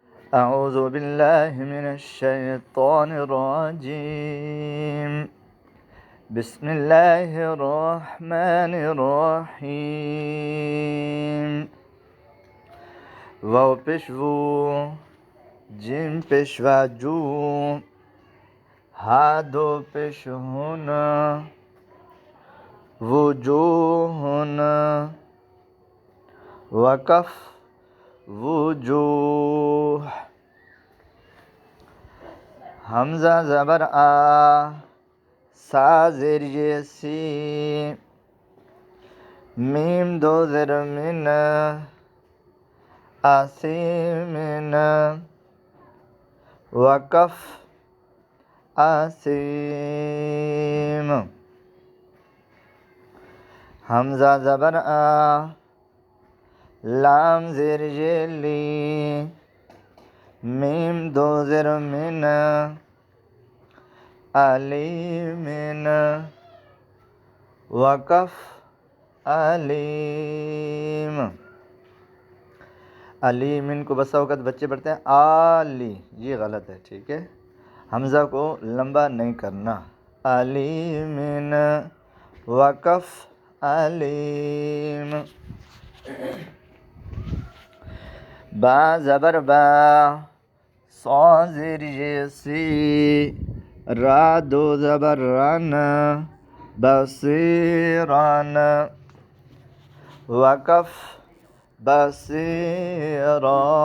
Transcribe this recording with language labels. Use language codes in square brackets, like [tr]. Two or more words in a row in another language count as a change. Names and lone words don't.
[ar] أعوذ بالله من الشيطان الرجيم. بسم الله الرحمن الرحيم. [ur] واو پیش وو، جیم پیش و جو، ها دو پیش هن، وجوهن، وکف وجوه. حمزہ زبر آ، سا زیر سی، میم دو زر من، آسیمن، وکف آسیم. حمزہ زبر آ، لام زیر لی، میم دو زر من، علیمن، وکف علیم. علیمن کو بسا اوقات بچے پڑھتے ہیں آلی، یہ غلط ہے، ٹھیک ہے، حمزہ کو لمبا نہیں کرنا. علیمن، وکف علیم. با زبر با، صا زیر سی، را دو زبر رن، بصیرن، وکف بصیرا.